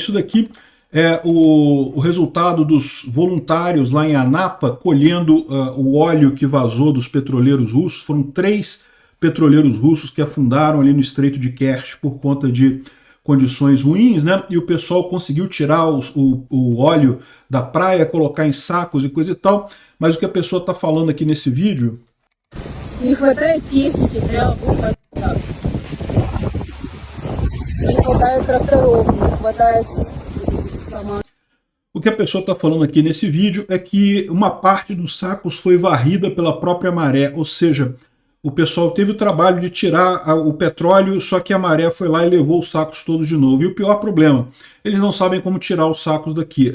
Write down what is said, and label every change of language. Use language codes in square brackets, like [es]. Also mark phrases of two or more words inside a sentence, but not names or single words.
[pt] Isso daqui é o resultado dos voluntários lá em Anapa colhendo o óleo que vazou dos petroleiros russos. Foram 3 petroleiros russos que afundaram ali no Estreito de Kerch por conta de condições ruins, né? E o pessoal conseguiu tirar o óleo da praia, colocar em sacos e coisa e tal. Mas o que a pessoa está falando aqui nesse vídeo... [ru] Не хватает техники для выхода. Не хватает тракторов, не хватает команд. [pt] O que a pessoa está falando aqui nesse vídeo é que uma parte dos sacos foi varrida pela própria maré, ou seja, o pessoal teve o trabalho de tirar o petróleo, só que a maré foi lá e levou os sacos todos de novo. E o pior problema, eles não sabem como tirar os sacos daqui.